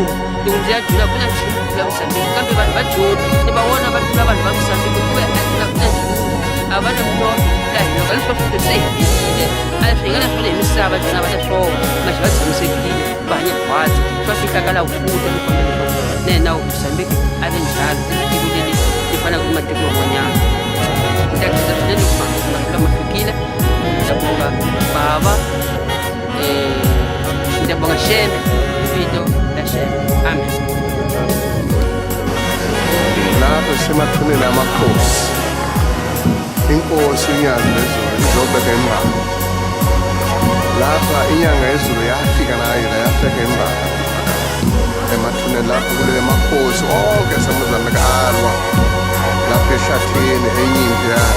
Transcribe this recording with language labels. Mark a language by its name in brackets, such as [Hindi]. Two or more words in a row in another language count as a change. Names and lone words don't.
[Tsonga] Nhundzu ya dlula ku na nchumu kula Mozambique, kambe vanhu va joni ni va vona va tlula vanhu va Mozambique ku ya a tlula ku na nchumu a va na minotho la hina ka leswi va swi tirhise hi hile a leswi hi nga na swona hi misava byona va na swona maxi va tshamisekile va hanya khwatsi swa fihlaka laha kuta ni kombela leswaku na hina Mozambique a ve njhani tiko leli li fanaka ni matiko man'wanyana. Ni ta khensa swinene loko mahlula ma fikile. Ni ta bonga baba ni ta bonga Shembe vito la Shembe. Amen. [Zulu] Lapho semathuneni amakhosi, inkosi inyanga yezulu izobeka imbala. Lapha inyanga yezulu yafika nayo yafika imbala emathuneni lapho kulele makhosi onke aseMozambique alwa lapho eshathini enyimpi